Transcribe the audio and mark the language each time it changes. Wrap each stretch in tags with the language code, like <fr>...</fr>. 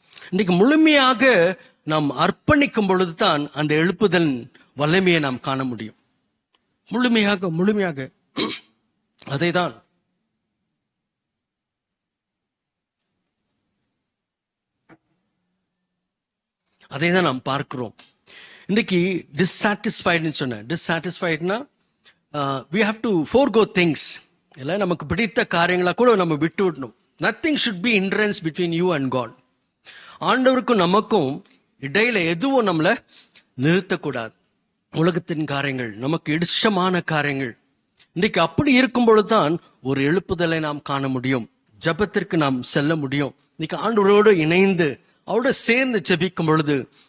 <ta>இன்னைக்கு முழுமையாக நாம் அர்ப்பணிக்கும் பொழுதுதான் அந்த எழுப்புதல் வல்லமையை நாம் காண முடியும். முழுமையாக அதைதான் நாம் பார்க்கிறோம். இன்னைக்கு டிஸ்சாட்டிஸ்ஃபைடுன்னு சொன்னேன்.</ta> <en>டிஸ்சாட்டிஸ்ஃபைடுனா we have to forego things.</en> <ta>இல்ல, நமக்கு பிடித்த காரியங்களா கூட நம்ம விட்டு விடணும்.</ta> <en>nothing should be hindrance between you and God.</en> <ta>ஆண்டவருக்கும் நமக்கும் இடையில எதுவும் நம்மள நிறுத்தக்கூடாது. உலகத்தின் காரியங்கள், நமக்கு இஷ்டமான காரியங்கள், இன்னைக்கு அப்படி இருக்கும் பொழுதுதான் ஒரு எழுப்புதலை நாம் காண முடியும், ஜெபத்திற்கு நாம் செல்ல முடியும். இன்னைக்கு ஆண்டவரோடு இணைந்து அவரோட சேர்ந்து ஜெபிக்கும் பொழுது</ta>